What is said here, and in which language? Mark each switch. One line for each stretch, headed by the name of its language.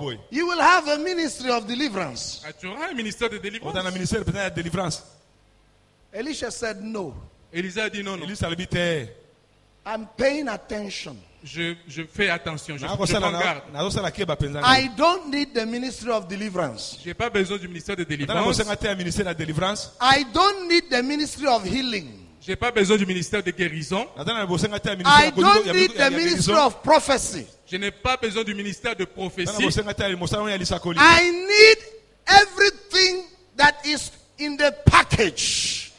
English: You will have a ministry of deliverance.
French: Tu auras un ministère de délivrance.
English: Elisha said no.
French: Élisée a dit non.
English: I'm paying attention.
French: Je fais attention, je prends garde.
English: I don't need the ministry of deliverance.
French: Je n'ai pas besoin du ministère de délivrance.
English: I don't need the ministry of healing.
French: Je n'ai pas besoin du ministère de guérison.
English: I don't need the ministry of prophecy.
French: Je n'ai pas besoin du ministère de prophétie.
English: I need everything that is in the package.